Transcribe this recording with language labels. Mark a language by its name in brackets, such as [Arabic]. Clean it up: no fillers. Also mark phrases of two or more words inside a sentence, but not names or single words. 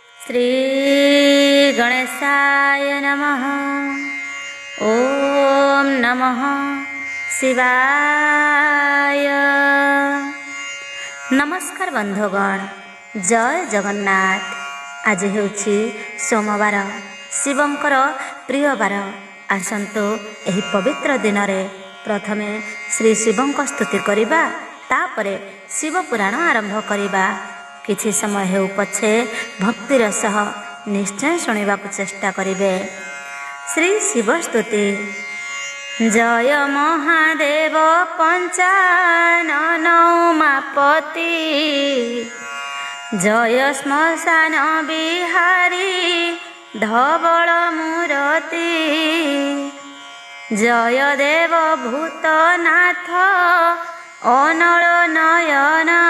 [Sanskrit] श्री गणेशाय नमः। ओम नमः शिवाय। [Odia] ନମସ୍କାର ବନ୍ଧୁଗଣ, ଜୟ ଜଗନ୍ନାଥ। ଆଜି ହେଉଛି ସୋମବାର, ଶିବଙ୍କର ପ୍ରିୟ ବାର। ଆସନ୍ତୁ ଏହି ପବିତ୍ର ଦିନ ରେ ପ୍ରଥମେ ଶ୍ରୀ ଶିବଙ୍କ ସ୍ତୁତି କରିବା, ତାପରେ ଶିବ ପୁରାଣ ଆରମ୍ଭ କରିବା। କିଛି ସମୟ ହେଉ ପଛେ ଭକ୍ତିର ସହ ନିଶ୍ଚୟ ଶୁଣିବାକୁ ଚେଷ୍ଟା କରିବେ। ଶ୍ରୀ ଶିବ ସ୍ତୁତି। ଜୟ ମହାଦେବ ପଞ୍ଚାନନ ଉମାପତି, ଜୟ ଶ୍ମଶାନ ବିହାରୀ ଧବଳ ମୂରତି, ଜୟ ଦେବ ଭୂତନାଥ ଅନଳ ନୟନ,